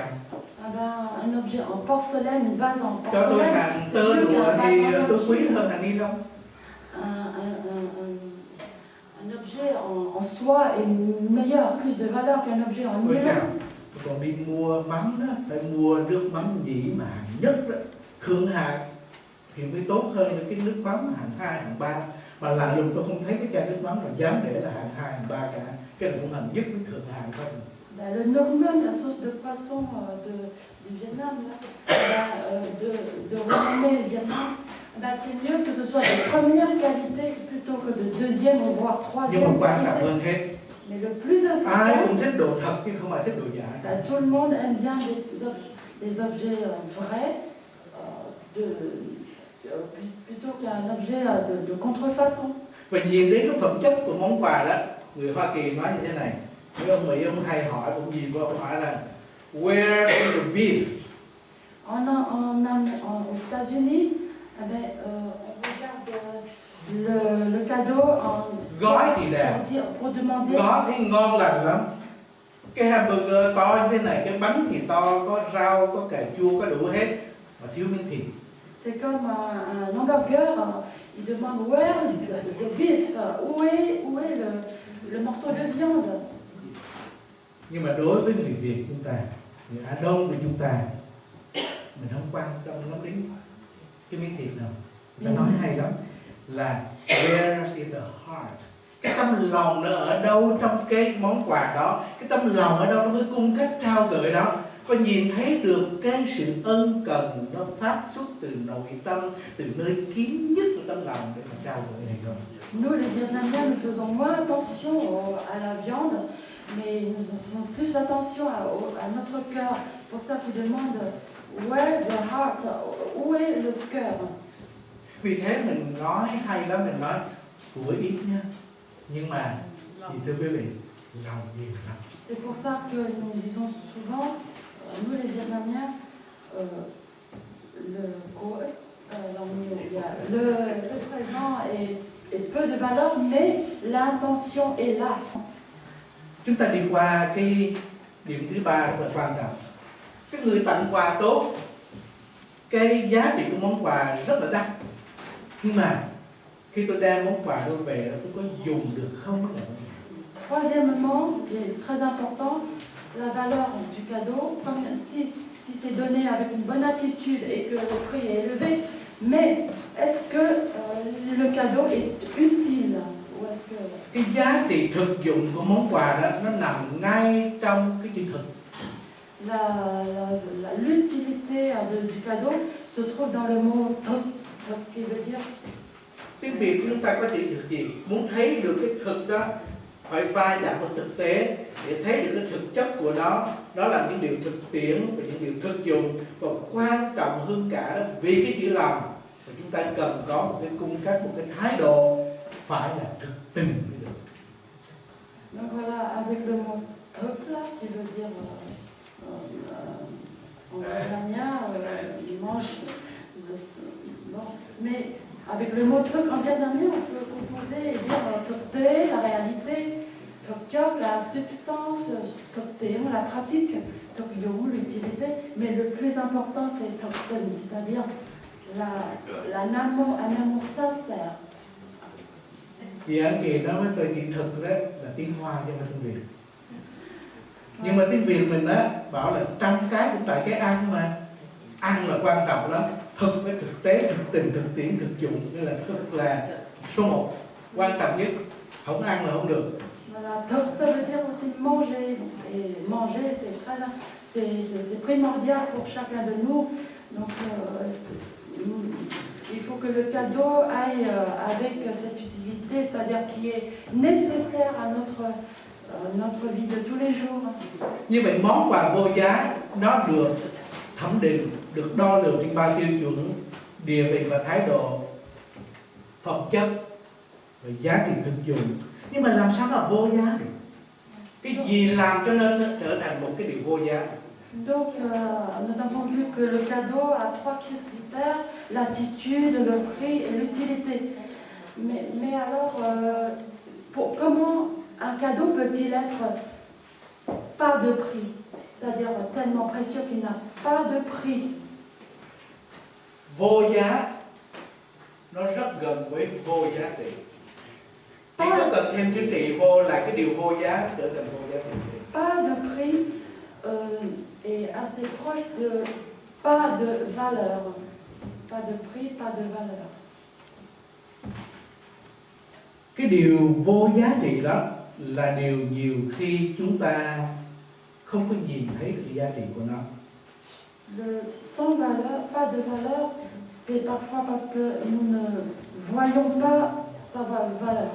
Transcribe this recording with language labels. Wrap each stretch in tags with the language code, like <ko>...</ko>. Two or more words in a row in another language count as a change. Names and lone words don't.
<fr>Un objet en porcelaine, une vase en</fr> <vi>Cho tôi</vi> <fr>porcelaine,</fr> <vi>hàng</vi> <fr>c'est</fr> <vi>tơ</vi> <fr>mieux</fr> <vi>lụa</vi> <fr>qu'un</fr> <vi>thì</vi> <fr>vase en</fr> <vi>tôi quý</vi> <fr>argile.</fr> <vi>hơn hàng ni lông.</vi> <fr>Un objet en soie est meilleur, plus de valeur qu'un objet en</fr> <vi>Ôi chào,</vi> <fr>nylon.</fr> <vi>còn đi mua mắm đó, phải mua nước mắm gì mà hạng nhất đó, thượng hạng thì mới tốt hơn cái nước mắm hạng 2, hạng 3. Mà lạ lùng tôi không thấy cái chai nước mắm nào dám để là hạng 2, hạng 3 cả. Cái này cũng hạng nhất với thượng hạng thôi.</vi> <fr>Le Norman, la sauce de poisson du Vietnam, là, de renommée Vietnam, c'est mieux que ce soit de première qualité plutôt que de deuxième ou voire</fr> <vi>Nhưng mà</vi> <fr>troisième</fr> <vi>quan trọng</vi> <fr>qualité.</fr> <vi>hơn hết,</vi> <fr>Mais le plus</fr> <vi>ai</vi> <fr>important,</fr> <vi>cũng thích đồ thật chứ không ai thích đồ giả.</vi> <fr>tout le monde aime bien des objets vrais plutôt qu'un objet de contrefaçon.</fr> <vi>Và nhìn đến cái phẩm chất của món quà đó, người Hoa Kỳ nói như thế này. Nếu ông Mỹ ông hay hỏi, ông nhìn qua ông hỏi là</vi> <en>where is the beef?</en> <fr>Aux États-Unis, on regarde le cadeau</fr> <vi>Gói thì đẹp,</vi> <fr>pour demander.</fr> <vi>gói thì ngon lành lắm. Cái hamburger to như thế này, cái bánh thì to, có rau, có cà chua, có đủ hết, mà thiếu miếng thịt.</vi> <fr>C'est comme un hamburger, il demande where le beef, où est le morceau de viande.</fr> <vi>Nhưng mà đối với người Việt chúng ta, người Á Đông của chúng ta, mình không quan tâm lắm đến cái miếng thịt nào. Người ta nói hay lắm là</vi> <en>where is the heart?</en> <vi>Cái tâm lòng nó ở đâu trong cái món quà đó, cái tâm lòng ở đâu trong cái cung cách trao gửi đó. Có nhìn thấy được cái sự ân cần nó phát xuất từ nội tâm, từ nơi kín nhất của tâm lòng để mà trao gửi này không?</vi> <fr>Nous, les Vietnamiens, nous faisons moins attention à la viande, mais nous faisons plus attention à notre cœur. Pour ça qu'ils demandent</fr> <en>where is the heart,</en> <fr>où est le cœur.</fr> <vi>Vì thế mình nói hay lắm, mình nói của ít nha, nhưng mà thì thưa quý vị, lòng nhiều lắm.</vi> <fr>C'est pour ça que nous disons souvent, nous les Vietnamiens, le présent est peu de valeur, mais l'intention est là.</fr> <vi>Chúng ta đi qua cái điểm thứ ba rất là quan trọng. Cái người tặng quà tốt, cái giá trị của món quà rất là đắt. Nhưng mà khi tôi đem món quà tôi về, tôi có dùng được không?</vi> <fr>Troisièmement, qui est très important, la valeur du cadeau, comme si c'est donné avec une bonne attitude et que le prix est élevé, mais est-ce que le cadeau est utile ou est-ce que...</fr> <vi>Cái giá trị thực dụng của món quà đó nó nằm ngay trong cái chữ thực.</vi> <fr>L'utilité du cadeau se trouve dans le mot thực, qui veut dire...</fr> <vi>Tiếng Việt chúng ta có chữ thực gì? Muốn thấy được cái thực đó phải va chạm vào thực tế để thấy được cái thực chất của nó. Đó là những điều thực tiễn và những điều thực dụng. Và quan trọng hơn cả đó, vì cái chữ lòng thì chúng ta cần có một cái cung cách, một cái thái độ phải là thực tình mới được.</vi> <fr>Donc voilà, avec le mot</fr> <vi>thực là,</vi> <fr>qui veut dire en vietnamien, il mange. Bon, mais avec le mot truc en vietnamien, on peut composer et dire</fr> <vi>thực tế,</vi> <fr>la réalité,</fr> <vi>thực chất,</vi> <fr>la substance,</fr> <vi>thực tiễn,</vi> <fr>la pratique,</fr> <vi>thực dụng,</vi> <fr>l'utilité. Mais le plus important, c'est</fr> <vi>thực tình,</vi> <fr>c'est-à-dire un amour sincère.</fr> <vi>Vì anh Kỳ nói với tôi chữ thực đó là tiếng Hoa chứ không phải tiếng Việt. Nhưng mà tiếng Việt mình đó bảo là trăm cái cũng tại cái ăn mà. Ăn là quan trọng lắm. Thực với thực tế, thực tình, thực tiễn, thực dụng. Nghĩa là thực là số 1, quan trọng nhất. không ăn là không được.</vi> <fr>Voilà, donc ça veut dire aussi manger. Et manger, c'est primordial pour chacun de nous. Donc, il faut que le cadeau aille avec cette utilité, c'est-à-dire qui est nécessaire à notre vie de tous les jours.</fr> <vi>Như vậy món quà vô giá nó được thẩm định, được đo lường trên 3 tiêu chuẩn: địa vị và thái độ, phẩm chất và giá trị thực dụng. Nhưng mà làm sao nó là vô giá được? Cái gì làm cho nó trở thành một cái điều vô giá?</vi> <fr>Donc, nous avons vu que le cadeau a 3 critères: l'attitude, le prix et l'utilité. Mais alors, comment un cadeau peut-il être pas de prix, c'est-à-dire tellement précieux qu'il n'a pas de prix?</fr> <vi>Vô giá nó rất gần với vô giá trị. Chỉ có cần thêm chữ trị vô là cái điều vô giá trở thành vô giá trị.</vi> <fr>Pas de prix est assez proche de pas de valeur. Pas de prix, pas de valeur.</fr> <vi>Cái điều vô giá trị đó là điều nhiều khi chúng ta không có nhìn thấy được giá trị của nó.</vi> <fr>Le sans valeur, pas de valeur, c'est parfois parce que nous ne voyons pas sa valeur.</fr>